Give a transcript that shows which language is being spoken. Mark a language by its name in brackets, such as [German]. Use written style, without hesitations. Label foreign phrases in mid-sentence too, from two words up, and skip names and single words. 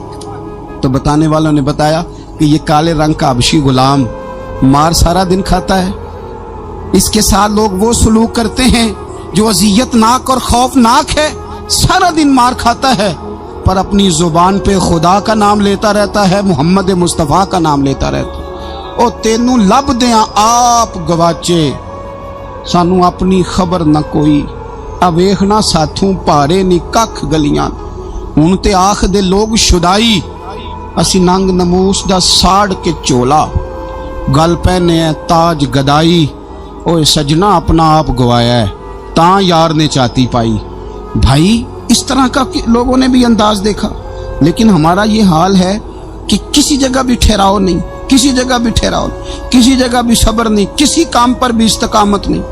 [Urdu] تو بتانے والوں نے بتایا کہ یہ کالے رنگ کا حبشی غلام مار سارا دن کھاتا ہے. اس کے ساتھ لوگ وہ سلوک کرتے ہیں جو اذیت ناک اور خوفناک ہے. سارا دن مار کھاتا ہے پر اپنی زبان پہ خدا کا نام لیتا رہتا ہے, محمد مصطفیٰ کا نام لیتا رہتا ہے. [Punjabi] او تینوں لب دیاں آپ گواچے, سانو اپنی خبر نہ کوئی, اب ویکھنا ساتھوں پارے نی ککھ گلیاں. ہن تے آکھ دے لوگ شدائی, اسی ننگ نموس دا ساڑ کے چولا, گل پہنے ہے تاج گدائی. اوے سجنا اپنا آپ گوایا ہے تاں یار نے چاتی پائی. [Urdu] بھائی اس طرح کا لوگوں نے بھی انداز دیکھا, لیکن ہمارا یہ حال ہے کہ کسی جگہ بھی ٹھہراؤ نہیں, کسی جگہ بھی ٹھہراؤ نہیں, کسی جگہ بھی صبر نہیں, کسی کام پر بھی استقامت نہیں.